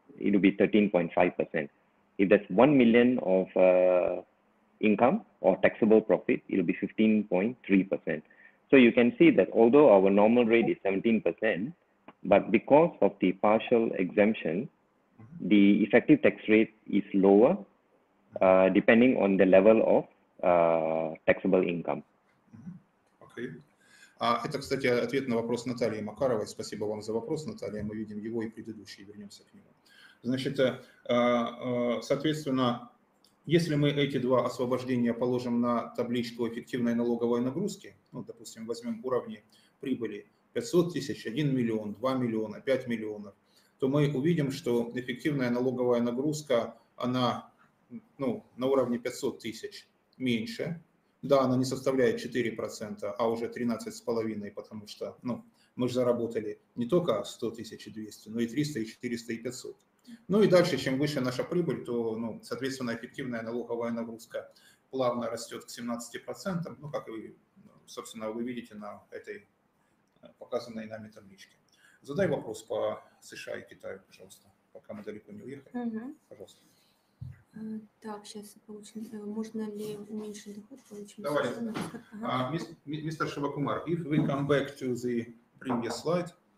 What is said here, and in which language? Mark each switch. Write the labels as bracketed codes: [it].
[en] It will be 13.5%. If that's 1 million of income or taxable profit, it will be 15.3%. So you can see that although our normal rate is 17%, but because of the partial exemption, the effective tax rate is lower depending on the level of taxable income. Okay. [ru] Это, кстати, ответ на вопрос Натальи Макаровой. Спасибо вам за вопрос, Наталья. Мы видим его и предыдущий, вернемся к нему. Значит, соответственно, если мы эти два освобождения положим на табличку эффективной налоговой нагрузки, ну, допустим, возьмем уровни прибыли 500 тысяч, 1 миллион, 2 миллиона, 5 миллионов, то мы увидим, что эффективная налоговая нагрузка, она на уровне 500 тысяч меньше. Да, она не составляет 4%, а уже 13,5%, потому что мы же заработали не только 100 тысяч и 200, но и 300, и 400, и 500. Ну и дальше, чем выше наша прибыль, то, соответственно, эффективная налоговая нагрузка плавно растет к 17%, ну, как вы, собственно, вы видите на этой показанной нами табличке. Задай вопрос по США и Китаю, пожалуйста, пока мы далеко не уехали. Пожалуйста. Так, сейчас получим. Можно ли уменьшить доход? Давай. Mr. [en] Шивакумар, if we come back to the previous slide,